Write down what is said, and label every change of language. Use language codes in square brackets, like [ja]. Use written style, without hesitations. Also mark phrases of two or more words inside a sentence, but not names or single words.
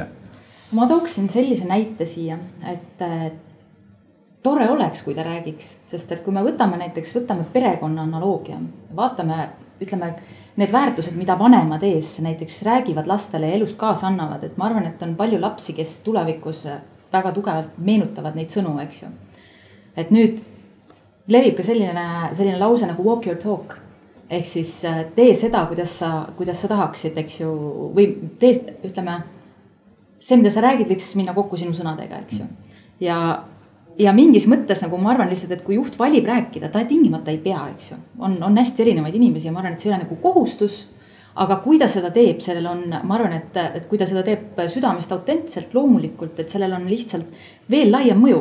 [et] Ma tooksin sellise näite siia, et tore oleks, kui ta räägiks, sest et kui me võtame perekonna analoogia, vaatame, ütleme, need väärtused, mida vanemad ees näiteks räägivad lastele ja elust kaasa annavad, et ma arvan, et on palju lapsi, kes tulevikus väga tugevalt meenutavad neid sõnu, eks ju. Et nüüd levib ka selline lause nagu [en] walk your talk. [et] Ehk siis tee seda, kuidas sa tahaksid, eks ju, või ütleme, see, mida sa räägid, võiks minna kokku sinu sõnadega, eks ju. Ja mingis mõttes, nagu ma arvan lihtsalt, et kui juht valib rääkida, ta tingimata ei pea, eks ju. On hästi erinevaid inimesi ja ma arvan, et see ei ole nagu kohustus, aga kui ta seda teeb, sellel on, ma arvan, et kui ta seda teeb südamest autentselt, loomulikult, et sellel on lihtsalt veel laiem mõju.